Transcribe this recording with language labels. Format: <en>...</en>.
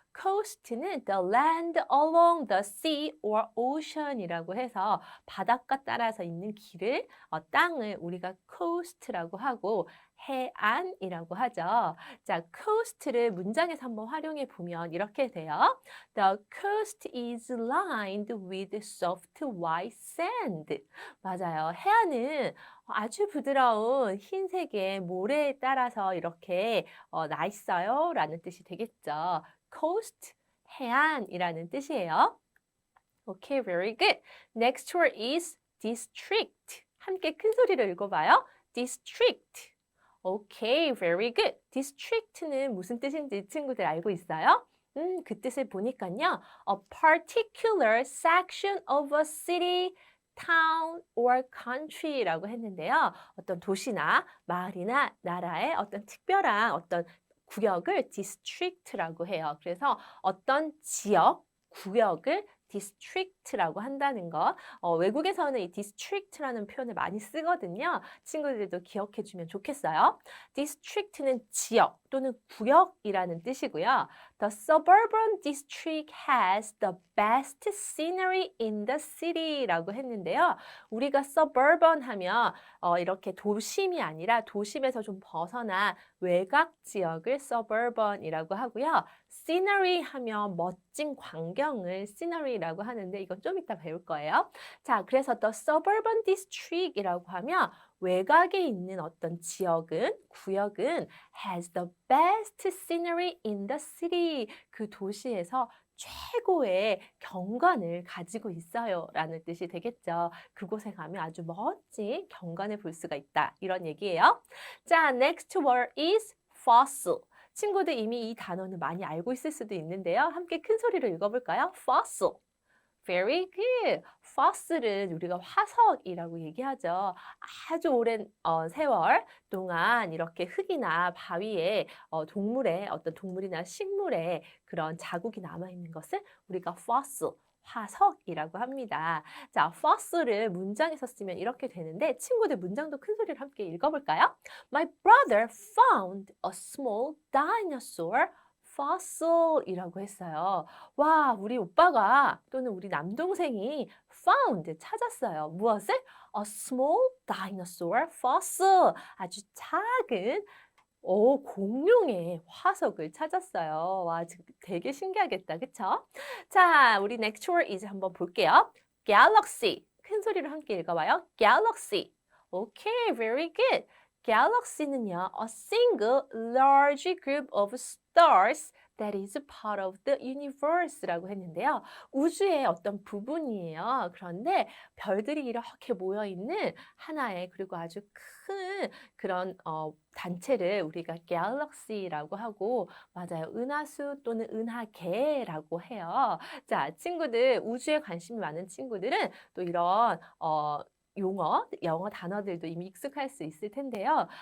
<ko>coast는</ko> <en>the land along the sea or ocean</en> <ko>이라고 해서 바닷가 따라서 있는 길을, 땅을 우리가 coast라고 하고 해안이라고 하죠. 자, coast를 문장에서 한번 활용해 보면 이렇게 돼요.</ko> <en>The coast is lined with soft white sand.</en> <ko>맞아요. 해안은 아주 부드러운 흰색의 모래에 따라서 이렇게 나 있어요 라는 뜻이 되겠죠. coast, 해안이라는 뜻이에요.</ko> <en>Okay, very good. Next word is district.</en> <ko>함께 큰 소리로 읽어봐요.</ko> <en>district. Okay, very good.</en> <ko>district는 무슨 뜻인지 친구들 알고 있어요? 그 뜻을 보니까요.</ko> <en>A particular section of a city, town or country</en> <ko>라고 했는데요. 어떤 도시나 마을이나 나라의 어떤 특별한 어떤 구역을 district라고 해요. 그래서 어떤 지역, 구역을 district라고 한다는 거. 외국에서는 이 district라는 표현을 많이 쓰거든요. 친구들도 기억해 주면 좋겠어요. district는 지역 또는 구역이라는 뜻이고요.</ko> <en>The suburban district has the best scenery in the city</en> <ko>라고 했는데요. 우리가 suburban 하면 이렇게 도심이 아니라 도심에서 좀 벗어나 외곽 지역을 suburban이라고 하고요. scenery 하면 멋진 광경을 scenery라고 하는데 이건 좀 이따 배울 거예요. 자, 그래서</ko> <en>the suburban district</en> <ko>이라고 하면 외곽에 있는 어떤 지역은, 구역은</ko> <en>has the best scenery in the city.</en> <ko>그 도시에서 최고의 경관을 가지고 있어요 라는 뜻이 되겠죠. 그곳에 가면 아주 멋진 경관을 볼 수가 있다. 이런 얘기예요. 자,</ko> <en>next word is fossil.</en> <ko>친구들 이미 이 단어는 많이 알고 있을 수도 있는데요. 함께 큰 소리로 읽어볼까요?</ko> <en>fossil. Very good.</en> <ko>fossil은 우리가 화석이라고 얘기하죠. 아주 오랜 세월 동안 이렇게 흙이나 바위에 동물의 어떤 동물이나 식물의 그런 자국이 남아있는 것을 우리가 fossil, 화석이라고 합니다. 자, fossil을 문장에서 쓰면 이렇게 되는데 친구들 문장도 큰 소리로 함께 읽어볼까요?</ko> <en>My brother found a small dinosaur fossil</en> <ko>이라고 했어요. 와, 우리 오빠가 또는 우리 남동생이 found 찾았어요. 무엇을?</ko> <en>A small dinosaur fossil.</en> <ko>아주 작은 공룡의 화석을 찾았어요. 와, 되게 신기하겠다. 그쵸? 자, 우리</ko> <en>next word is</en> <ko>한번 볼게요.</ko> <en>galaxy.</en> <ko>큰 소리로 함께 읽어봐요.</ko> <en>galaxy. Okay, very good.</en> <ko>galaxy는요,</ko> <en>a single large group of stars that is part of the universe</en> <ko>라고 했는데요. 우주의 어떤 부분이에요. 그런데 별들이 이렇게 모여 있는 하나의 그리고 아주 큰 그런 단체를 우리가 galaxy라고 하고 맞아요. 은하수 또는 은하계라고 해요. 자, 친구들 우주에 관심이 많은 친구들은 또 이런 영어 단어들도 이미 익숙할 수 있을 텐데요.</ko>